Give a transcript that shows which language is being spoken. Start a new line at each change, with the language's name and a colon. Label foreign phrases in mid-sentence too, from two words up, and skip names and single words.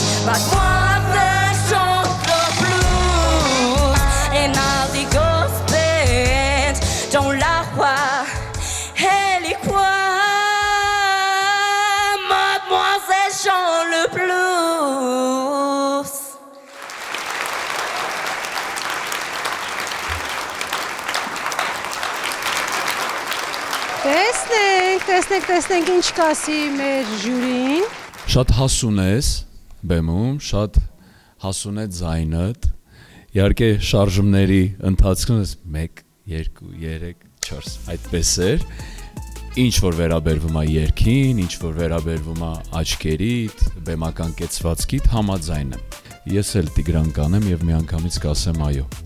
French: Mademoiselle chante le blues. Et Nazi gospel dans la roi. Elle est quoi? Mademoiselle chante le blues.
Armenian: Տեսնենք ինչ կասի մեր ժյուրին։ Շատ հասուն ես բեմում, շատ հասուն է ձայնդ։ Իհարկե շարժումների ընթացքում 1 2 3 4 այդպես էր։ Ինչ որ վերաբերվում է երգին, ինչ որ վերաբերվում է աչքերիդ, բեմական կեցվածքիդ համաձայն եմ։ Ես էլ Տիգրան կանեմ եւ միանգամից կասեմ այո։